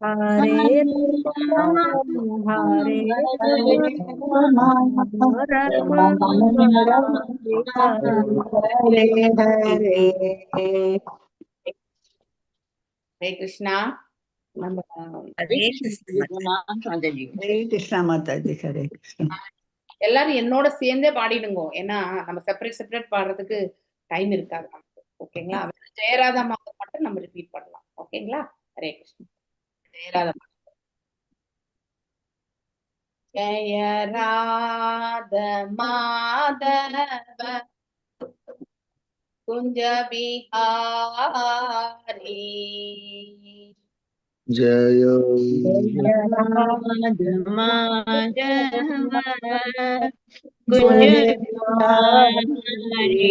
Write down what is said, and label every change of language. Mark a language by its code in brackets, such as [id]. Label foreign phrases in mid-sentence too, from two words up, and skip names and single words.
[hi] हरे राम हरे राम राम राम हरे हरे हरे कृष्णा நம்ம हरे हरे कृष्णा माता जी हरे कृष्णा [ta] எல்லாரும் என்னோட சேர்ந்தே பாடிடுங்க. ஏன்னா நம்ம செப்பரேட் பாடுறதுக்கு டைம் இருக்காது நமக்கு. ஓகேங்களா? ஜெயராதா மாதம் மட்டும் நம்ம ரிப்பீட் பண்ணலாம். ஓகேங்களா? ஹரே கிருஷ்ணா. ஜெயராதா [hi] जय राध माधव कुंज बिहारी जय माधव कुंज बिहारी